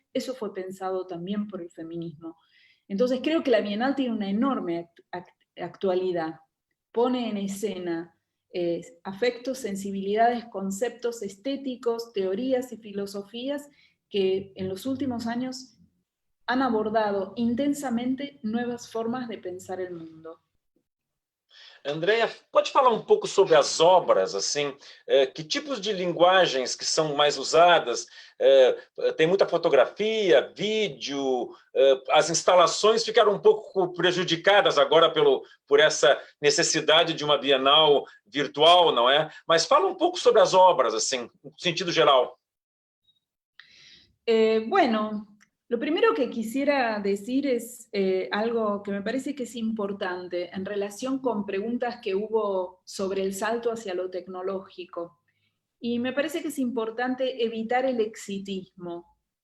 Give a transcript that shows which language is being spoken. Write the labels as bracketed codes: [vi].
[es] Eso fue pensado también por el feminismo. Entonces creo que la Bienal tiene una enorme actualidad, pone en escena afectos, sensibilidades, conceptos estéticos, teorías y filosofías que en los últimos años han abordado intensamente nuevas formas de pensar el mundo. [pt] Andréia, pode falar um pouco sobre as obras, assim, que tipos de linguagens que são mais usadas? Tem muita fotografia, vídeo, as instalações ficaram um pouco prejudicadas agora por essa necessidade de uma Bienal virtual, não é? Mas fala um pouco sobre as obras, assim, no sentido geral. [es] Bueno, lo primero que quisiera decir es algo que me parece que es importante en relación con preguntas que hubo sobre el salto hacia lo tecnológico. Y me parece que es importante evitar el exitismo.